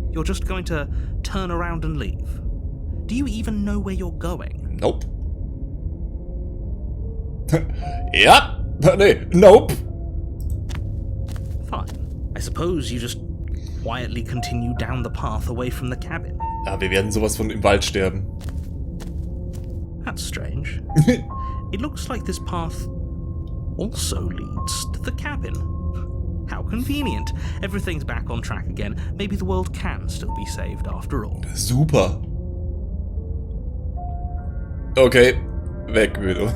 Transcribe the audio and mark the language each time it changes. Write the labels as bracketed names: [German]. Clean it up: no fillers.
[English] You're just going to turn around and leave? Do you even know where you're going? Nope. [German] Ja. Nee, nope. [English] Fine. I suppose you just quietly continue down the path away from the cabin. [German] Ja, wir werden sowas von im Wald sterben. [English] That's strange. It looks like this path also leads to the cabin. How convenient. Everything's back on track again. Maybe the world can still be saved after all. [German] Super. Okay, weg mit uns.